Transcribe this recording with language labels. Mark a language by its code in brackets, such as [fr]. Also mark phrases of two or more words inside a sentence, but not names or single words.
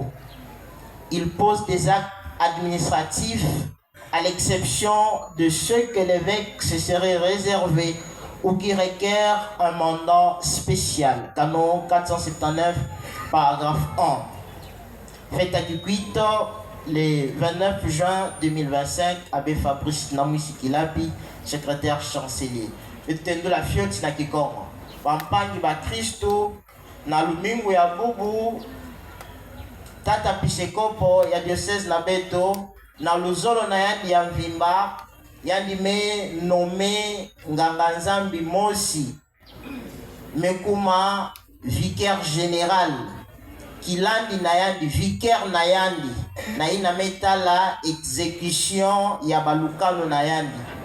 [fr] Il pose des actes administratifs à l'exception de ceux que l'évêque se serait réservé ou qui requièrent un mandat spécial. Canon 479, paragraphe 1. Fait à Duquito, le 29 juin 2025, Abbé Fabrice Namuisikilapi, secrétaire chancelier. [ktu] Etendo la fioti na Kikongo. Pampangi ba Kristo na lumingu ya bubu tata pisekopo ya diocèse na Beto na luzolo na yandi ya Mvimba yandi me nommé nganga nzambi mosi mekuma [fr] vicaire général [ktu] kilandi na yandi vicaire na yandi na ina metala exécution ya balukano na yandi.